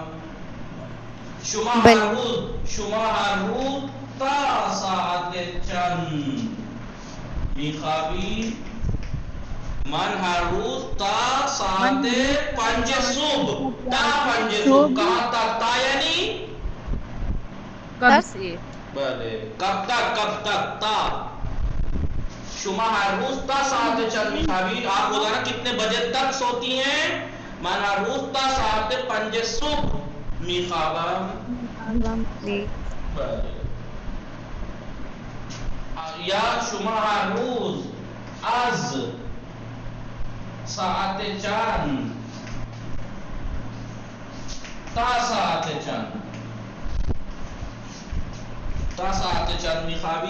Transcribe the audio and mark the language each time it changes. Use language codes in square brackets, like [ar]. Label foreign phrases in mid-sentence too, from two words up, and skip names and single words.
[fa] شما هر روز تا ساعت چند میخوابی؟ من هر روز تا ساعت 5 صبح. تا 5 صبح. [hi] कहाँ तक? [fa] تا یعنی [hi] कब से? [fa] بله [hi] कब तक [fa] تا. شما [hi] हर रोज [fa] تا ساعت چند میخوابی؟ [hi] आप रोजाना कितने बजे तक सोती हैं? [fa] من [hi] हर रोज [fa] تا ساعت 5 صبح میخوابم. بله. یا شما هر روز از ساعت چند تا ساعت چند میخوابی؟